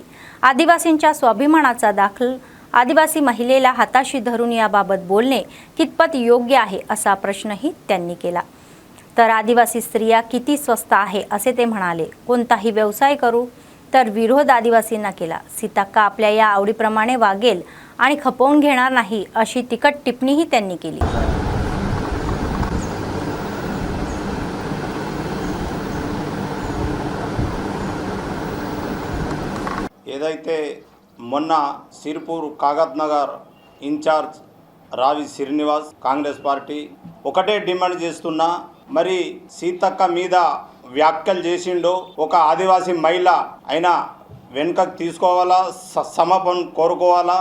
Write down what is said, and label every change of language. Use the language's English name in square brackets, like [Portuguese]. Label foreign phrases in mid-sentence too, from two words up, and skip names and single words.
[Marathi] आदिवासींच्या स्वाभिमानाचा दाखल आदिवासी महिलेला हाताशी धरून याबाबत बोलणे कितपत योग्य आहे असा प्रश्नही त्यांनी केला. तर आदिवासी स्त्रिया किती स्वस्त आहे असे ते म्हणाले. कोणताही व्यवसाय करू तर विरोध आदिवासींना केला. सीताक्का आपल्या या आवडीप्रमाणे वागेल आणि खपवून घेणार नाही अशी तिखट टिप्पणीही त्यांनी केली. [Telugu] ఏదైతే మొన్న సిర్పూర్ కాగత్ నగర్ ఇన్ఛార్జ్ రావి శ్రీనివాస్ కాంగ్రెస్ పార్టీ ఒకటే డిమాండ్ చేస్తున్నా, మరి సీతక్క మీద వ్యాఖ్యలు చేసిండో ఒక ఆదివాసీ మహిళ అయినా వెనుకకు తీసుకోవాలా, సమర్పణ కోరుకోవాలా.